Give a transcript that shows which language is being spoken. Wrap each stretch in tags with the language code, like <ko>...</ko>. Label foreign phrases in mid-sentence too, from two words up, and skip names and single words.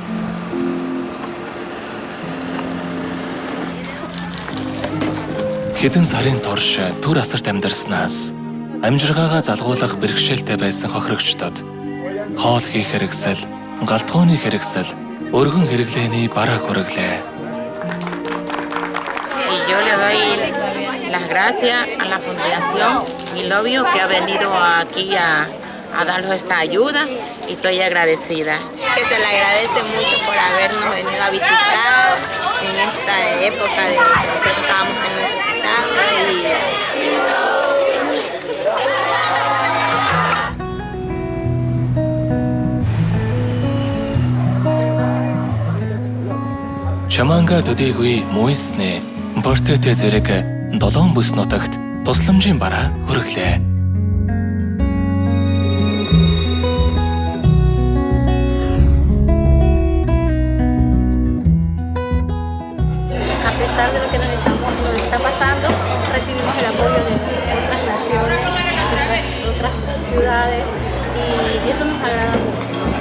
<mn>Хэдэн сарын турш түр асарт амьдарснаас амжиргаагаа залгуулах бэрхшээлтэй байсан хохирогчдод хоол хийх хэрэгсэл, галтгооны хэрэгсэл, өргөн хэрэглээний бараа хүрэглээ.</mn> <es>Yo le doy las gracias a la Fundación We Love You que ha venido aquí a darnos esta ayuda y estoy agradecida. Que se le agradece mucho por habernos venido a visitar en esta época de que nosotros estábamos muy necesitados</es> <mn>Чаманга төдийгүй Муисны Бортете зэрэг 7 бүс нутагт тусламжийн бараа хүргэлээ.</mn> <es>A pesar de lo que nos está pasando, recibimos el apoyo de otras naciones, de otras ciudades y eso nos agrada mucho.</es>